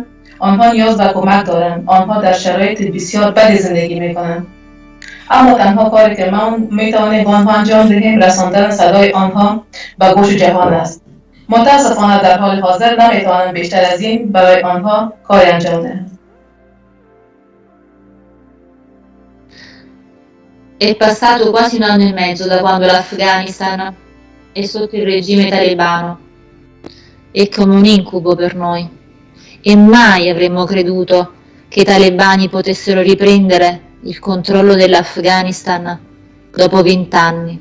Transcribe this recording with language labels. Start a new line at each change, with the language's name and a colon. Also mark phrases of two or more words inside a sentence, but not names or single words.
Persian: آنها نیاز به کمک دارند. آنها در شرایط بسیار بدی زندگی میکنند، اما تنها کاری که ما میتوانیم با آنها انجام دهیم رساندن صدای آنها به گوش جهان است. متاسفانه در حال حاضر نمیتوانم بیشتر از این برای آنها کاری انجام دهم.
Italian: È passato quasi un anno e mezzo da quando l'Afghanistan è sotto il regime talebano. È come un incubo per noi e mai avremmo creduto che i talebani potessero riprendere il controllo dell'Afghanistan dopo 20 anni.